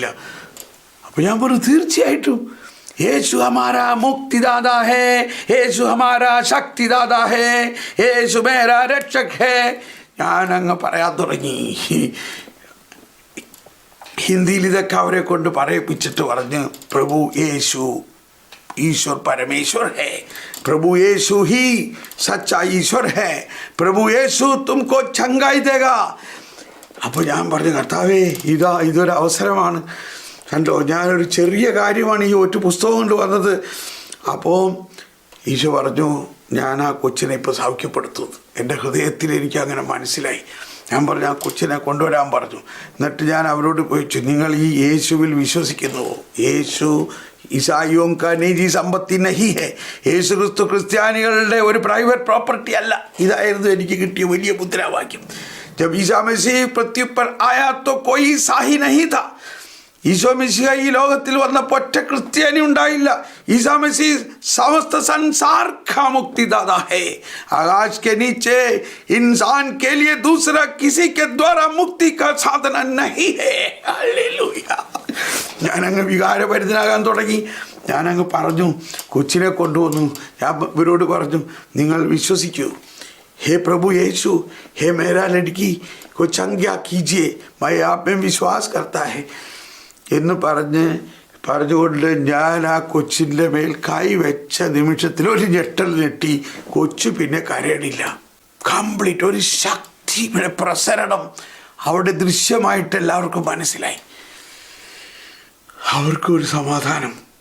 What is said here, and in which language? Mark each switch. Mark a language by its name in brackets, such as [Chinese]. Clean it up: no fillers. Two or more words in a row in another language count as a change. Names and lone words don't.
[Malayalam] അപ്പോൾ ഞാൻ പറഞ്ഞു, തീർച്ചയായിട്ടും [Hindi] यीशु हमारा मुक्तिदाता है, यीशु हमारा शक्तिदाता है, यीशु मेरा रक्षक है. [Malayalam] ഞാനങ്ങ് പറയാൻ തുടങ്ങി. ഹിന്ദിയിൽ ഇതൊക്കെ അവരെ കൊണ്ട് പറയിപ്പിച്ചിട്ട് പറഞ്ഞ്, [Hindi] प्रभु यीशु ईश्वर परमेश्वर है, प्रभु यीशु ही सच्चा ईश्वर है, प्रभु यीशु तुमको चंगाई देगा. [Malayalam] അപ്പോൾ ഞാൻ പറഞ്ഞു, കർത്താവേ, ഇതൊരു അവസരമാണ്, കണ്ടോ, ഞാനൊരു ചെറിയ കാര്യമാണ് ഈ ഒറ്റ പുസ്തകം കൊണ്ട് വന്നത്. അപ്പോൾ ഈശോ പറഞ്ഞു, ഞാൻ ആ കൊച്ചിനെ ഇപ്പോൾ സൗഖ്യപ്പെടുത്തുന്നു. എൻ്റെ ഹൃദയത്തിൽ എനിക്ക് അങ്ങനെ മനസ്സിലായി. ഞാൻ പറഞ്ഞു, ആ കൊച്ചിനെ കൊണ്ടുവരാൻ പറഞ്ഞു. എന്നിട്ട് ഞാൻ അവരോട് ചോദിച്ചു, നിങ്ങൾ ഈ യേശുവിൽ വിശ്വസിക്കുന്നുവോ? [Hindi] यीशु ईसाइयों का निजी संपत्ति नहीं है, [Malayalam] യേശു ക്രിസ്തു ക്രിസ്ത്യാനികളുടെ ഒരു [English] private property [Malayalam] അല്ല. ഇതായിരുന്നു എനിക്ക് കിട്ടിയ വലിയ മുദ്രാവാക്യം. [Hindi] जब ईसा मसीह पृथ्वी पर आया तो कोई साही नहीं था. [Malayalam] ഈശോ മിശിഹ ഈ ലോകത്തിൽ വന്നപ്പോൾ ഒറ്റ ക്രിസ്ത്യാനി ഉണ്ടായില്ല. [Hindi] ईसा मसीह समस्त संसार का मुक्तिदाता है, आकाश के नीचे इंसान के लिए दूसरा किसी के द्वारा मुक्ति का साधन नहीं है. हालेलൂയ. [Malayalam] ഞാനങ്ങ് വികാരഭരിതനാകാൻ തുടങ്ങി. ഞാനങ്ങ് പറഞ്ഞു, കൊച്ചിനെ കൊണ്ടുവന്നു. ഞാൻ ഇവരോട് പറഞ്ഞു, നിങ്ങൾ വിശ്വസിക്കൂ, [Hindi] हे प्रभु यीशु, हे मेरा लड़की को चंगा कीजिए, मैं आप में विश्वास करता है [Malayalam] എന്ന് പറഞ്ഞുകൊണ്ട് ഞാൻ ആ കൊച്ചിൻ്റെ മേൽ കൈ വെച്ച നിമിഷത്തിൽ ഒരു ഞെട്ടൽ ഞെട്ടി. കൊച്ചു പിന്നെ കരയണില്ല. കംപ്ലീറ്റ് ഒരു ശക്തി പ്രസരണം അവിടെ ദൃശ്യമായിട്ട് എല്ലാവർക്കും മനസ്സിലായി. അവർക്കൊരു സമാധാനം.